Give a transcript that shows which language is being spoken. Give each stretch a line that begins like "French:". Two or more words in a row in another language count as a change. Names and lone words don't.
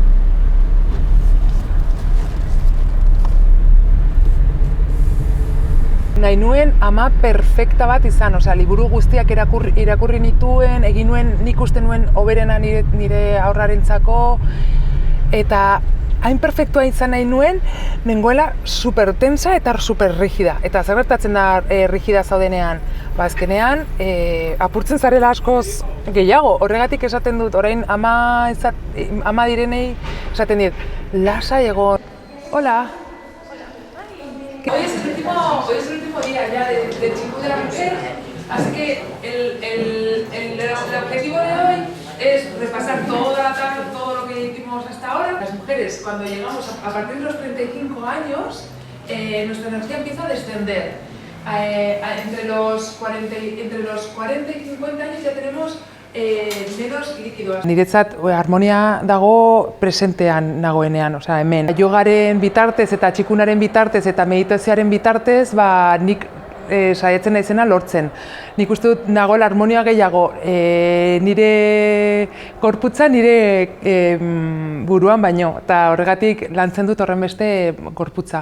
Basque: Nahi nuen ama perfekta bat izan, liburu guztiak irakurri nituen, egin nuen, nik uste nuen hoberena nire aurrarentzako, eta hain perfektua izan nahi nuen, nengoela supertensa eta superrigida. Eta zer gertatzen da rigida zaudenean? Azkenean, apurtzen zarela askoz gehiago. Horregatik esaten dut, orain ama direnei esaten dit, lasai egon.
Spanish: Hola. Hoy es el último día ya del chico de la mujer, así que el objetivo de hoy es repasar todo lo que hicimos hasta ahora. Las mujeres, cuando llegamos a partir de los 35 años, nuestra energía empieza a descender. Entre los 40 y 50 años ya tenemos menos líquidos.
Basque: Niretzat harmonia dago presentean nagoenean, osea hemen. Yogaren bitartez eta txikunaren bitartez eta meditazioaren bitartez, nik saiatzen naizena lortzen. Nik uste dut nagoela harmonia gehiago nire gorputza, nire buruan baino, eta horregatik lantzen dut horren beste gorputza.